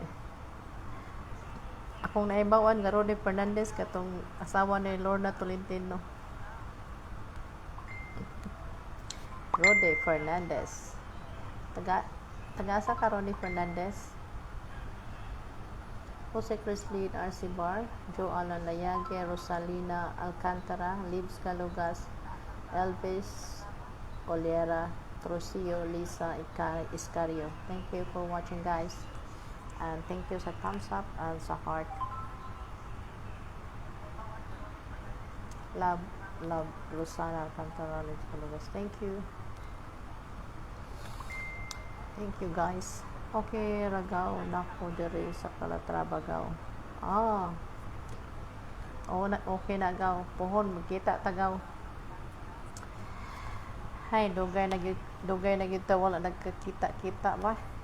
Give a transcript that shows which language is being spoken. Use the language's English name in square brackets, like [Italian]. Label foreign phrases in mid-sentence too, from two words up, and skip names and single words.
[Cebuano] Akong naibawan nga Rody Fernandez katong asawa ni Lorna Tolentino. Rody Fernandez. Taga-asa ka Rody Fernandez? Jose Crislin, RC Bar, Joe Alan Layage, Rosalina Alcantara, Libs Calugas, Elvis Olera, Trujillo, Lisa Iscario. [English] Thank you for watching, guys. And thank you sa thumbs up and sa heart. Love, Rosana Alcantara, Libs Calugas. Thank you. Thank you, guys. [Cebuano] Okay, ragaw. Nako, diri sa Calatrava, gaw. Okay na, gaw. Puhon, magkita, tagaw. Hay, dugay na gyud ta, wala nagkakita-kita ba?